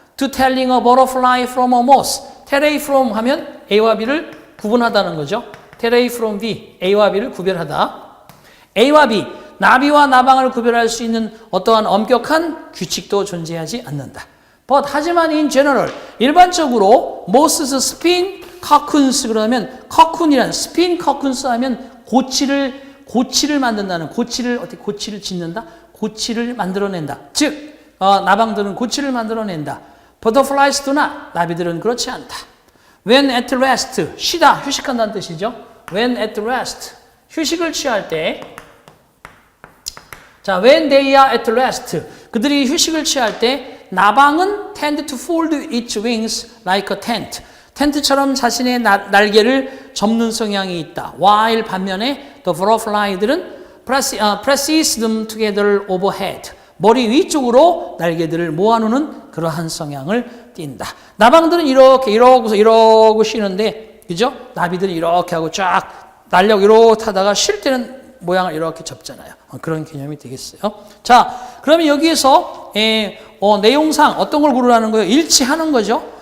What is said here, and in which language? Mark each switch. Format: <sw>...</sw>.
<en>To telling a butterfly from a moth.</en> <ko>tell A from 하면 A와 B를 구분하다는 거죠. tell A from B. A와 B를 구별하다. A와 B. 나비와 나방을 구별할 수 있는 어떠한 엄격한 규칙도 존재하지 않는다. But 하지만 in general 일반적으로</ko> <en>moths spin cocoons</en> <ko>그러면 cocoon이란 spin cocoons 하면 고치를 만든다는 고치를 짓는다. 고치를 만들어낸다. 즉 나방들은 고치를 만들어낸다.</ko> <en>Butterflies do not.</en> <ko>나비들은 그렇지 않다. When at rest 쉬다 휴식한다는 뜻이죠.</ko> <en>When at rest</en> <ko>휴식을 취할 때</ko> <en>자, when they are at rest</en> <ko>그들이 휴식을 취할 때 나방은</ko> <en>tend to fold its wings like a tent.</en> <ko>텐트처럼 자신의 날개를 접는 성향이 있다.</ko> <en>while</en> <ko>반면에</ko> <en>the butterfly들은 presses them together overhead.</en> <ko>머리 위쪽으로 날개들을 모아놓는 그러한 성향을 띈다. 나방들은 이러고 쉬는데, 그죠? 나비들은 이렇게 하고 쫙 날려고 이렇게 하다가 쉴 때는 모양을 이렇게 접잖아요. 그런 개념이 되겠어요. 자, 그러면 여기에서 내용상 어떤 걸 고르라는 거예요? 일치하는 거죠.</ko>